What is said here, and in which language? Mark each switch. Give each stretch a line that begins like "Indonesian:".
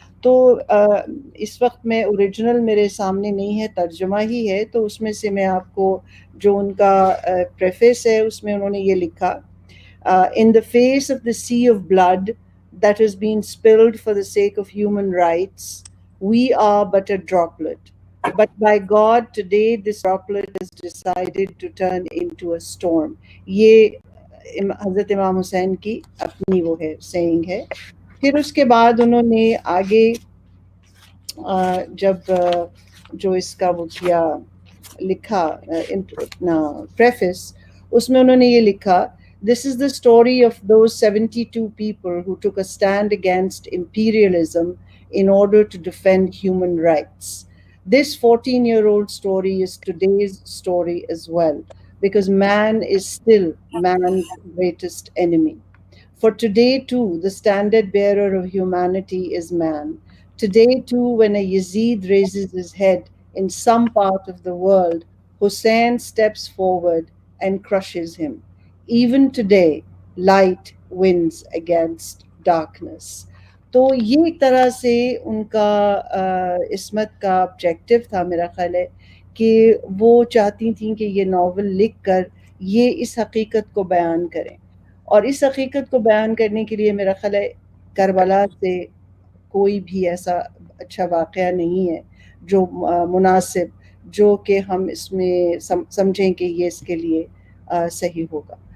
Urdu: تو اس وقت میں اوریجنل میرے سامنے نہیں ہے، ترجمہ ہی ہے، تو اس میں سے میں آپ کو جو ان کا پریفیس ہے اس میں انہوں نے یہ لکھا:
English: In the face of the sea of blood that has been spilled for the sake of human rights, we are but a droplet. But by God, today this droplet has decided to turn into a storm.
Urdu: یہ حضرت امام حسین کی اپنی وہ ہے سینگ ہے. پھر اس کے بعد انہوں نے آگے جب جو اس کا وہ کیا لکھا پریفس، اس میں انہوں نے یہ لکھا:
English: This is the story of those 72 people who took a stand against imperialism in order to defend human rights. This 14-year-old story is today's story as well, because man is still man's greatest enemy. For today too, the standard bearer of humanity is man. Today too, when a Yazid raises his head in some part of the world, Hussein steps forward and crushes him. Even today, light wins against darkness.
Urdu: تو یہ ایک طرح سے ان کا عصمت کا objective تھا، میرا خیال ہے کہ وہ چاہتی تھیں کہ یہ ناول لکھ کر یہ اس حقیقت کو بیان کریں. اور اس حقیقت کو بیان کرنے کے لیے میرا خیال ہے کربلا سے کوئی بھی ایسا اچھا واقعہ نہیں ہے جو مناسب، جو کہ ہم اس میں سمجھیں کہ یہ اس کے لیے صحیح ہوگا.